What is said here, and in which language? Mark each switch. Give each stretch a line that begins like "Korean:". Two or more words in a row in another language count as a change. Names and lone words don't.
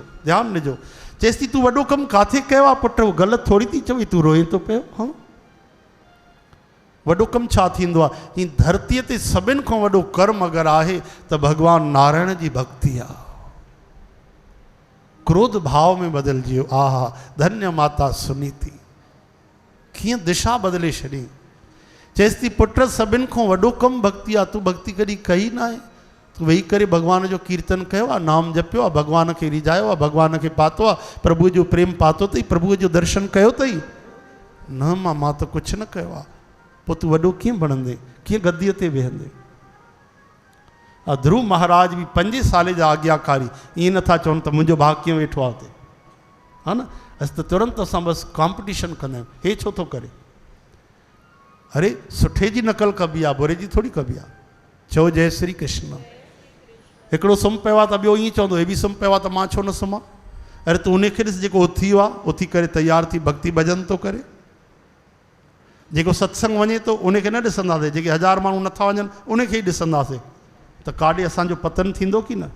Sindhi: ध्यानु ॾिजो, चएसि थी तूं वॾो कमु काथे कयो आहे पुट, उहो ग़लति थोरी थी चवई, तूं रोए थो पियो। हा वॾो कमु छा थींदो आहे? हीअं धरतीअ ते सभिनि खां वॾो कर्म अगरि आहे त भॻवानु नारायण जी भक्ति आहे। क्रोध भाव में बदिलजी वियो। आहा धन्य माता सुनीति, कीअं दिशा बदिले छॾी। चएसि थी पुट सभिनि खां वॾो कमु भक्ति आहे, तूं भक्ति कॾहिं कई न आहे? तूं वेही करे भॻवान जो कीर्तन कयो आहे, नाम जपियो आहे, भॻवान खे रिझायो आहे, भॻवान खे पातो आहे, प्रभुअ जो प्रेम पातो अथई, प्रभुअ जो दर्शन कयो अथई? न मां त कुझु न कयो आहे। पोइ तूं वॾो कीअं बणंदे, कीअं गद्दीअ ते वेहंदे? ध्रुव महाराज बि 5 साल जा आज्ञाकारी, ईअं नथा चवनि त मुंहिंजो भाउ कीअं वेठो आहे हुते, हा न। असां त तुरंत असां बसि कॉम्पिटिशन कंदा आहियूं, हे छो थो करे? अरे सुठे जी नकल कबी आहे, बुरे जी थोरी कबी आहे। चओ जय श्री कृष्ण। हिकिड़ो सुम्ही पियो आहे त ॿियो ईअं चवंदो हे बि सुम्ही पियो आहे त मां छो न सुम्हां? अरे तूं उनखे ॾिस जेको उथी वियो आहे, उथी करे तयारु थी भक्ति भॼन थो करे। जेको सत्संग वञे थो उनखे न ॾिसंदासीं, जेके 1000 माण्हू नथा वञनि उनखे ई ॾिसंदासीं, त काॾे असांजो पतन थींदो की न?